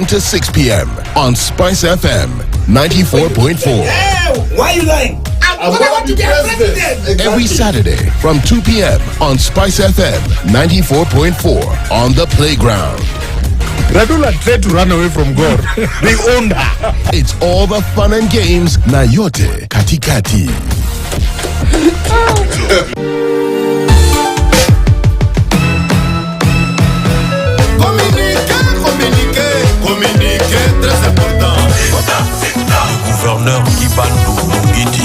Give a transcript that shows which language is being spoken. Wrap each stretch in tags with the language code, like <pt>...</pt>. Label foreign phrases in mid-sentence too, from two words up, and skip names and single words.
<en>to 6 p.m. on Spice FM 94.4. Why are you lying? I want to be president. Every Saturday from 2 p.m. on Spice FM 94.4 on the playground. Radula tried to run away from God. They owned her. It's all the fun and games</en> <sw>na yote katikati.</sw> <fr>Communiquer, très important. Le gouverneur Kibandou Mungiti.</fr>